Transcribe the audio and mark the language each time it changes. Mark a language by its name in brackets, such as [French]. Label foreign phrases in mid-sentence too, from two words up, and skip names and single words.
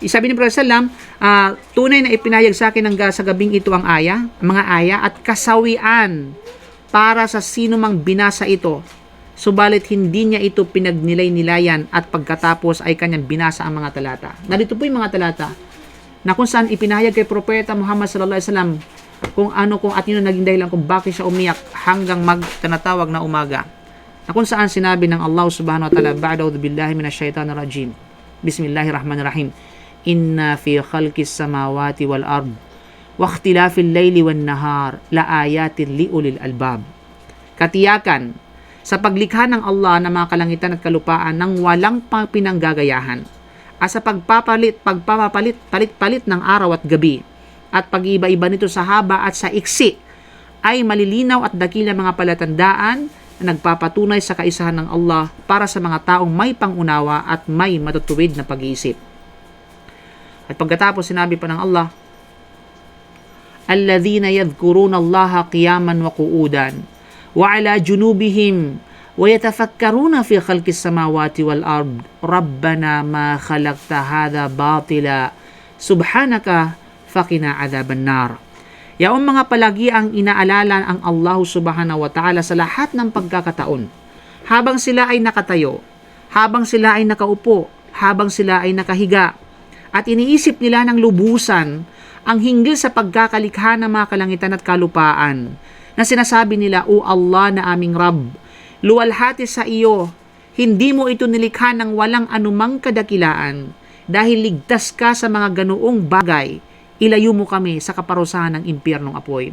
[Filipino] Sabi ni Prophet sallam, tunay na ipinahayag sa akin sa gabing ito ang mga aya at kasawian para sa sino mang binasa ito. Subalit hindi niya ito pinagnilay-nilayan at pagkatapos ay kanyang binasa ang mga talata. Narito po yung mga talata na kung saan ipinahayag kay Propeta Muhammad [Arabic] صلى الله عليه وسلم [Filipino] kung at yun naging dahilan kung bakit siya umiyak hanggang magtanatawag na umaga. Na kung saan sinabi ng Allah [Arabic] سبحانه وتعالى بعد أعوذ بالله من الشيطان الرجيم. Bismillahirrahmanirrahim. إن في خلق السماوات والأرض واختلاف الليل والنهار لآيات لأولي الألباب. [Filipino] Katiyakan sa paglikha ng Allah ng mga kalangitan at kalupaan ng walang pinanggagayahan at sa palit-palit ng araw at gabi at pag-iba-iba nito sa haba at sa iksi ay malilinaw at dakilang mga palatandaan na nagpapatunay sa kaisahan ng Allah para sa mga taong may pangunawa at may matutuwid na pag-iisip. At pagkatapos sinabi pa ng Allah, [Arabic] الذين يذكرون الله قياما وقعودا وعلى جنوبهم ويتفكرون في خلق السماوات والأرض ربنا ما خلقت هذا باطلا سبحانك فقنا عذاب النار. [Filipino] Yaong mga palagi ang inaalala ang Allah [Arabic] سبحانه وتعالى [Filipino] sa lahat ng pagkakataon. Habang sila ay nakatayo, habang sila ay nakaupo, habang sila ay nakahiga, at iniisip nila ng lubusan ang hinggil sa pagkakalikha ng mga kalangitan at kalupaan, na sinasabi nila, O Allah na aming Rabb, luwalhati sa iyo, hindi mo ito nilikha ng walang anumang kadakilaan, dahil ligtas ka sa mga ganoong bagay, ilayo mo kami sa kaparusahan ng impyernong apoy.